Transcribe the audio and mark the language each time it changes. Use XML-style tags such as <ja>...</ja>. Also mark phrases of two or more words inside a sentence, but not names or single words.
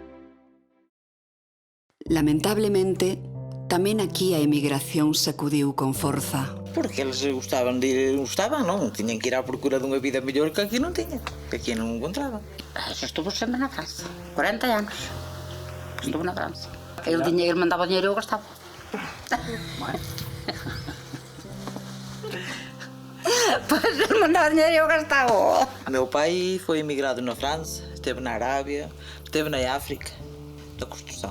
<gl>Lamentablemente, tamén aquí a emigración sacudiu con forza.</gl> <pt>Porque eles gostavam,</pt> <gl>non? Tiñan que ir à procura dunha vida mellor que aquí non tiñan, que aquí non encontraban. Estuvo sempre na França, 40 anos. Estuvo na França.</gl> <pt>Ele mandaba o dinheiro e eu gastava. Pois ele mandava o dinheiro e eu gastava. Meu pai foi emigrado na França, esteve na Arábia, esteve na África, da construção.</pt>